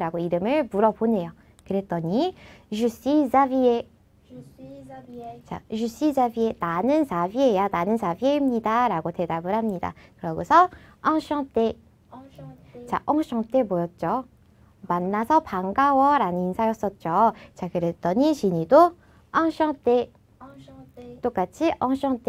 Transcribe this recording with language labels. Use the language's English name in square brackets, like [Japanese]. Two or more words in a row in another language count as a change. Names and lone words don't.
[Korean] 라고 이름을 물어보네요. [French] 그랬더니 Je suis Xavier. Je suis Xavier. 자, je suis Xavier. [Korean] 나는 자비에야. 나는 자비에입니다. 라고 대답을 합니다. 그러고서 enchanté. [French] Enchanté. [Korean] 자, enchanté 뭐였죠? 만나서 반가워 라는 인사였었죠. 자, 그랬더니 진이도 enchanté. [French] Enchanté. [Korean] 똑같이 enchanté.